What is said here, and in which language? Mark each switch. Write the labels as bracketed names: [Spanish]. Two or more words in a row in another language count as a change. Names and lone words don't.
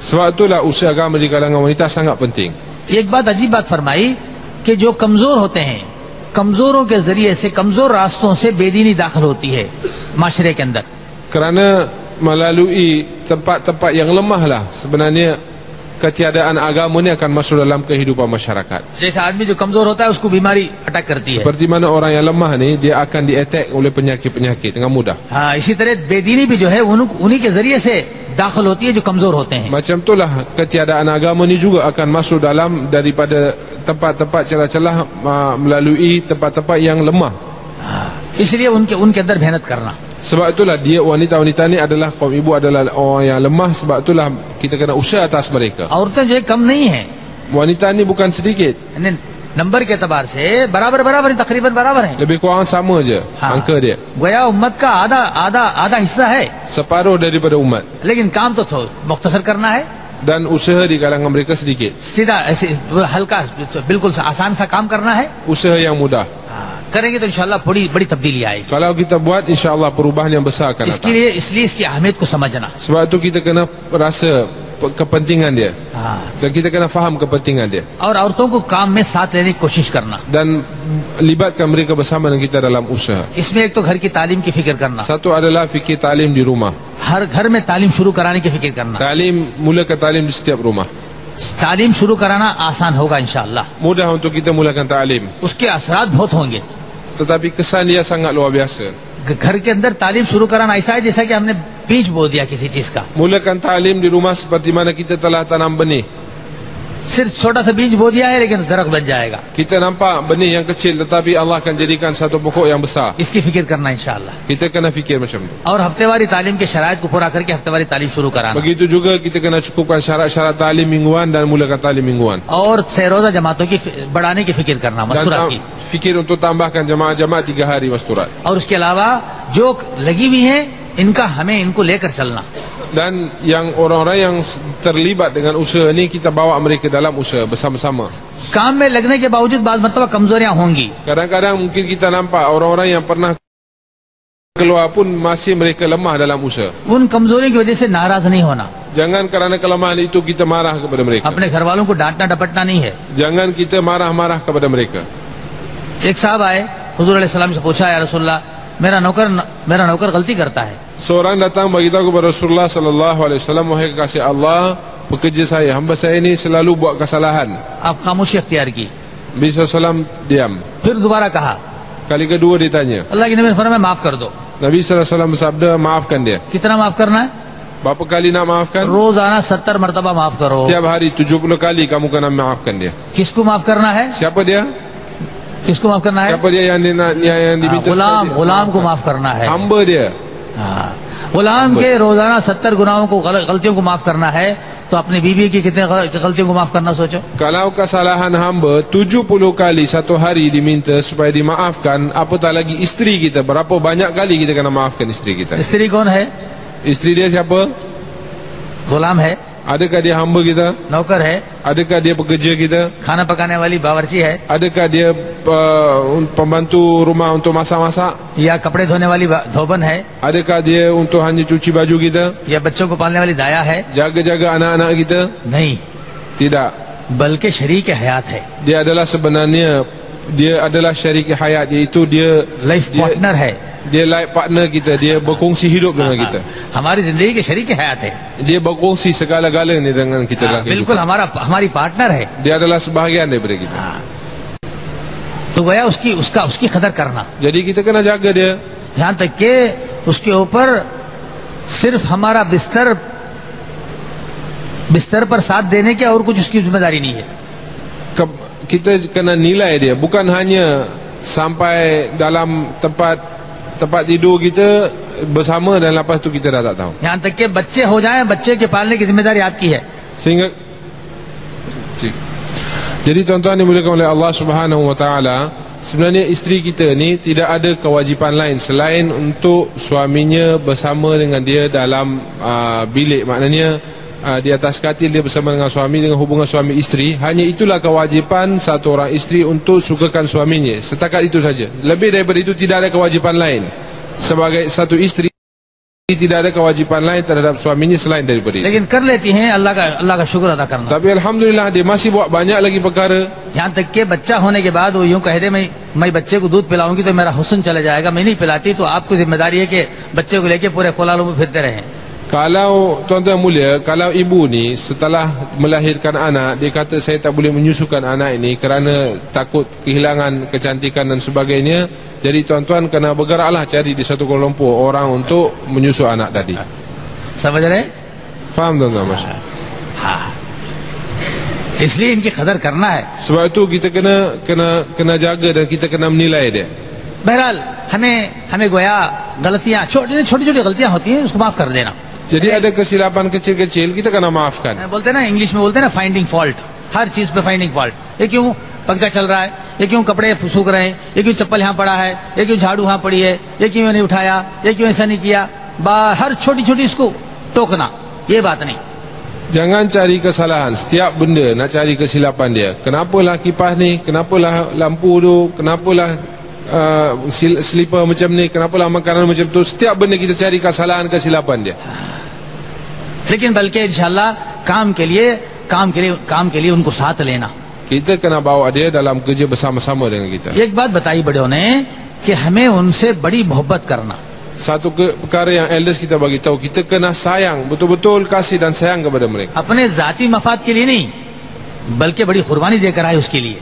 [Malay] Sebab itulah usaha agama di kalangan wanita sangat penting. [Urdu] ایک بات عجیب بات فرمائی کہ جو کمزور ہوتے ہیں، کمزوروں کے ذریعے سے، کمزور راستوں سے بے دینی داخل ہوتی ہے معاشرے کے اندر. [Malay] Kerana melalui tempat-tempat yang lemah lah sebenarnya ketiadaan agama ni akan masuk dalam kehidupan masyarakat. [Urdu] جیسے آدمی جو کمزور ہوتا ہے اس کو بیماری اٹیک کرتی ہے. [Malay] Seperti mana orang yang lemah ni dia akan di-attack oleh penyakit-penyakit dengan mudah. [Urdu] ہاں، اسی طرح بے دینی بھی جو ہے انہی کے ذریعے سے داخل ہوتی ہے جو کمزور ہوتے ہیں. [Malay] Macam itulah ketiadaan agama ni juga akan masuk dalam daripada tempat-tempat celah-celah melalui tempat-tempat yang lemah. [Urdu] اس لیے ان کے اندر محنت کرنا. [Malay] Sebab itulah dia wanita-wanita ni adalah kaum ibu adalah orang yang lemah. Sebab itulah kita kena usaha atas mereka. [Urdu] عورتیں جو ہے کم نہیں ہے, [Malay] Wanita ni bukan sedikit, [Urdu] نمبر کے اعتبار سے برابر تقریباً برابر ہے. [Malay] lebih kurang sama je angka dia. [Urdu] گویا امت کا آدھا حصہ ہے, [Malay] Separuh daripada umat. [Urdu] لیکن کام تو مختصر کرنا ہے. [Malay] Dan usaha di kalangan mereka sedikit. [Urdu] سیدھا ایسے ہلکا بالکل آسان سا کام کرنا ہے. [Malay] Usaha yang mudah. [Urdu] کریں گے تو [Arabic] إن شاء الله [Urdu] بڑی تبدیلی آئے گی. [Malay] Kalau kita buat, [Arabic] إن شاء الله [Malay] perubahan yang besar akan datang. [Urdu] اس لیے اس کی اہمیت کو سمجھنا. [Malay] Sebab tu kita kena rasa kepentingan dia. Dan kita kena faham kepentingan dia. [Urdu] اور عورتوں کو کام میں ساتھ لینے کی کوشش کرنا. [Malay] Dan libatkan mereka bersama dengan kita dalam usaha. [Urdu] اس میں ایک تو گھر کی تعلیم کی فکر کرنا. [Malay] Satu adalah fikir talim di rumah. [Urdu] ہر گھر میں تعلیم شروع کرانے کی فکر کرنا. [Malay] Mulakan talim di setiap rumah. [Urdu] تعلیم شروع کرانا آسان ہوگا [Arabic] إن شاء الله. [Malay] Mudah untuk kita mulakan talim. [Urdu] اس کے اثرات بہت ہوں گے. [Malay] Tetapi kesan dia sangat luar biasa. [Urdu] گھر کے اندر تعلیم شروع کرانا ایسا ہے جیسا کہ ہم نے بیج بو دیا کسی چیز کا. [Malay] Mulakan talim di rumah seperti mana kita telah tanam benih. [Urdu] صرف چھوٹا سا بیج بو دیا ہے لیکن درخت بن جائے گا. [Malay] Kita nampak benih yang kecil tetapi Allah akan jadikan satu pokok yang besar. [Urdu] اس کی فکر کرنا [Arabic] إن شاء الله. [Malay] Kita kena fikir macam tu. [Urdu] اور ہفتہ واری تعلیم کے شرائط کو پورا کر کے ہفتہ واری تعلیم شروع کرانا. [Malay] Begitu juga kita kena cukupkan syarat-syarat talim mingguan dan mulakan talim mingguan. [Urdu] اور روزہ جماعتوں کی بڑھانے کی فکر کرنا مستورات کی. [Malay] Fikir untuk tambahkan jamaah-jamaah 3 hari masturat. [Urdu] اور اس کے علاوہ جو لگی ہوئی ہے ان کا ہمیں ان کو لے کر چلنا. [Malay] Dan yang orang-orang yang terlibat dengan usaha ni kita bawa mereka dalam usaha bersama-sama. [Urdu] کام میں لگنے کے باوجود بعض مرتبہ کمزوریاں ہوں گی. [Malay] Kadang-kadang mungkin kita nampak orang-orang yang pernah keluar pun masih mereka lemah dalam usaha. [Urdu] ان کمزوریوں کی وجہ سے ناراض نہیں ہونا. [Malay] Jangan kerana kelemahan itu kita marah kepada mereka. [Urdu] اپنے گھر والوں کو ڈانٹنا ڈپٹنا نہیں ہے. [Malay] Jangan kita marah-marah kepada mereka. [Urdu] ایک صاحب آئے حضور [Arabic] عليه السلام [Urdu] سے پوچھا, [Arabic] يا رسول الله [Urdu] میرا نوکر غلطی کرتا ہے. [Malay] Seorang datang beritahu kepada Rasulullah [Arabic] صلى الله عليه وسلم, [Malay] wahai kekasih Allah, pekerja saya, hamba saya ini selalu buat kesalahan. [Urdu] آپ خاموشی اختیار کی. [Malay] Nabi SAW diam. [Urdu] پھر دوبارہ کہا. [Malay] Kali kedua ditanya. [Urdu] اللہ کے نبی نے فرمایا معاف کر دو. [Malay] Nabi SAW bersabda, maafkan dia. [Urdu] کتنا معاف کرنا ہے? [Malay] Berapa kali nak maafkan? [Urdu] روزانہ 70 مرتبہ معاف کرو. [Malay] Setiap hari 70 kali kamu kena maafkan dia. [Urdu] کس کو معاف کرنا ہے? [Malay] Siapa dia? [Urdu] کس کو معاف کرنا ہے? [Malay] Siapa dia yang diminta? [Urdu] غلام کو معاف کرنا ہے. [Malay] Hamba dia. [Urdu] غلام کے روزانہ 70 گناہوں کو غلطیوں کو معاف کرنا ہے تو اپنی بیوی کی کتنی غلطیوں کو معاف کرنا سوچو. [Malay] Kalau kesalahan hamba 70 kali satu hari diminta supaya dimaafkan, apatah lagi isteri kita, berapa banyak kali kita kena maafkan isteri kita. [Urdu] استری کون ہے? [Malay] Isteri dia siapa? [Urdu] غلام ہے. [Malay] Adakah dia hamba kita? [Urdu] نوکر ہے. [Malay] Adakah dia pekerja kita? [Urdu] کھانا پکانے والی باورچی ہے. [Malay] Adakah dia pembantu rumah untuk masak-masak? [Urdu] یا کپڑے دھونے والی دھوبن ہے. [Malay] Adakah dia untuk hanya cuci baju kita? [Urdu] یا بچوں کو پالنے والی دایہ ہے. [Malay] Jaga-jaga anak-anak kita? [Urdu] نہیں, [Malay] Tidak. [Urdu] بلکہ شریک حیات ہے. [Malay] Dia adalah sebenarnya dia adalah syarik hayat, iaitu dia [English] life partner है. [Malay] Dia [English] life partner [Malay] kita, dia berkongsi hidup dengan kita. [Urdu] ہماری زندگی کے شریک حیات ہے. [Malay] Dia berkongsi segala-galanya dengan kita dalam [Urdu] बिल्कुल [Malay] kehidupan. [Urdu] ہماری پارٹنر ہے. [Malay] Dia adalah sebahagian daripada kita. [Urdu] تو گویا اس کی قدر کرنا. [Malay] Jadi kita kena jaga dia. [Urdu] یہاں تک کہ اس کے اوپر صرف ہمارا بستر پر ساتھ دینے کے اور کچھ اس کی ذمہ داری نہیں ہے. [Malay] Kita kena nilai dia, bukan hanya sampai dalam tempat tidur kita bersama dan lepas tu kita dah tak tahu. [Urdu] یہاں تک کہ بچے ہو جائیں، بچے کے پالنے کی ذمہ داری آپ کی ہے. [Malay] Sehingga jadi tuan-tuan dimuliakan oleh Allah [Arabic] سبحانه وتعالى, [Malay] sebenarnya isteri kita ni tidak ada kewajipan lain selain untuk suaminya bersama dengan dia dalam bilik. Maknanya di atas katil dia bersama dengan suami, dengan hubungan suami isteri. Hanya itulah kewajipan satu orang isteri untuk sukakan suaminya. Setakat itu saja. Lebih daripada itu tidak ada kewajipan lain. Sebagai satu isteri tidak ada kewajipan lain terhadap suaminya selain daripada itu. [Urdu] لیکن کر لیتی ہیں، اللہ کا شکر ادا کرنا. [Malay] Tapi alhamdulillah dia masih buat banyak lagi perkara. [Urdu] یہاں تک کہ بچہ ہونے کے بعد وہ یوں کہہ دے میں بچے کو دودھ پلاؤں گی تو میرا حسن چلا جائے گا، میں نہیں پلاتی، تو آپ کو ذمہ داری ہے کہ بچے کو لے کے پورے کوالالمپور میں پھرتے رہیں. [Malay] Kalau tuan-tuan mulia, kalau ibu ni setelah melahirkan anak, dia kata saya tak boleh menyusukan anak ini kerana takut kehilangan kecantikan dan sebagainya. Jadi tuan-tuan kena bergeraklah cari di satu Kuala Lumpur orang untuk menyusu anak tadi. [Urdu] سمجھ رہے? [Malay] Faham tuan-tuan? Masya. [Urdu] ہاں، اس لیے ان کی قدر کرنا ہے. [Malay] Sebab itu kita kena jaga dan kita kena menilai dia. [Urdu] بہرحال ہمیں گویا غلطیاں چھوٹی غلطیاں ہوتی ہیں، اس کو معاف کر دینا. [Malay] Jadi ada kesilapan kecil-kecil kita kena maafkan. [Urdu] بولتے ہیں نا، انگلش میں بولتے ہیں نا [English] finding fault. [Urdu] ہر چیز پہ [English] finding fault. [Urdu] یہ کیوں پنکھا چل رہا ہے، یہ کیوں کپڑے سوکھ رہے ہیں، یہ کیوں چپل یہاں پڑا ہے، یہ کیوں جھاڑو وہاں پڑی ہے، یہ کیوں نہیں اٹھایا، یہ کیوں ایسا نہیں کیا. ہر چھوٹی اس کو ٹوکنا، یہ بات نہیں. [Malay] Jangan cari kesalahan. Setiap benda nak cari kesilapan dia. Kenapalah kipas ni, kenapalah lampu tu, kenapalah slipper macam ni, kenapalah makanan macam tu. Setiap benda kita cari kesalahan, kesilapan dia. [Urdu] لیکن بلکہ [Arabic] إن شاء الله [Urdu] کام کے لیے ان کو ساتھ لینا. [Malay] Kita kena bawa dia dalam kerja bersama-sama dengan kita. [Urdu] ایک بات بتائی بڑوں نے کہ ہمیں ان سے بڑی محبت کرنا. [Malay] Satu perkara yang elders kita bagi tahu, kita kena sayang, betul-betul kasih dan sayang kepada mereka. [Urdu] اپنے ذاتی مفاد کے لیے نہیں، بلکہ بڑی قربانی دے کر آئے اس کے لیے.